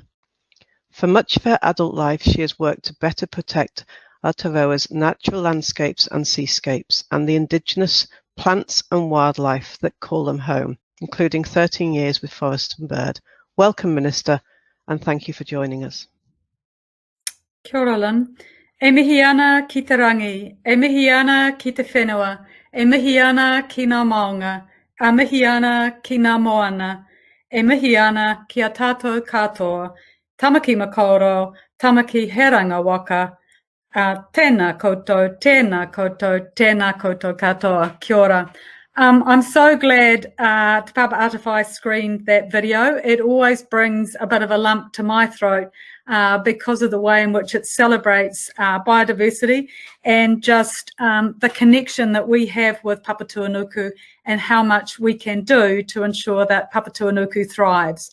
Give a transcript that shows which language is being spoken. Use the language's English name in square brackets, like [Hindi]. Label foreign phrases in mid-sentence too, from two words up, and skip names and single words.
[English] For much of her adult life she has worked to better protect Aotearoa's natural landscapes and seascapes and the indigenous plants and wildlife that call them home, including 13 years with Forest and Bird. Welcome, Minister, and thank you for joining us. [Māori] Kia ora, Lynn. E mihi ana ki te rangi, e mihi ana ki te whenua, e mihi ana ki ngā maunga, a mihi ana ki ngā moana, e mihi ana ki a tātou katoa, Tāmaki Makaurau, Tāmaki heranga waka, tēnā koutou, tēnā koutou, tēnā koutou katoa, kia ora. [English] I'm so glad Te Papa Atāwhai screened that video. It always brings a bit of a lump to my throat because of the way in which it celebrates biodiversity and just the connection that we have with Papatūānuku and how much we can do to ensure that Papatūānuku thrives.